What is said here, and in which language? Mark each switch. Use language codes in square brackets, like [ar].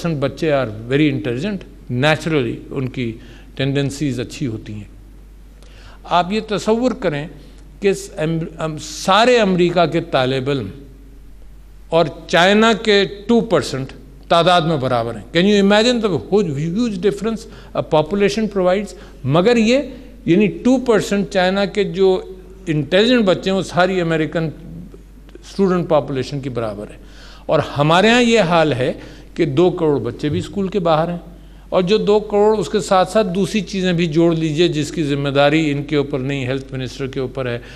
[ur] بچے [en] are very intelligent, [ur] naturally ان کی tendencies اچھی ہوتی ہیں. آپ یہ تصور کریں کہ سارے امریکہ کے طالب علم اور چائنا کے 2% تعداد میں برابر ہیں. [en] Can you imagine the huge difference population provides. [ur] مگر یہ یعنی 2% چائنا کے جو انٹیلیجنٹ بچے ہیں وہ ساری امریکن اسٹوڈنٹ پاپولیشن کی برابر ہے. اور ہمارے ہاں یہ حال ہے کہ 2 کروڑ بچے بھی اسکول کے باہر ہیں، اور جو 2 کروڑ اس کے ساتھ ساتھ دوسری چیزیں بھی جوڑ لیجئے جس کی ذمہ داری ان کے اوپر نہیں، ہیلتھ منسٹر کے اوپر ہے.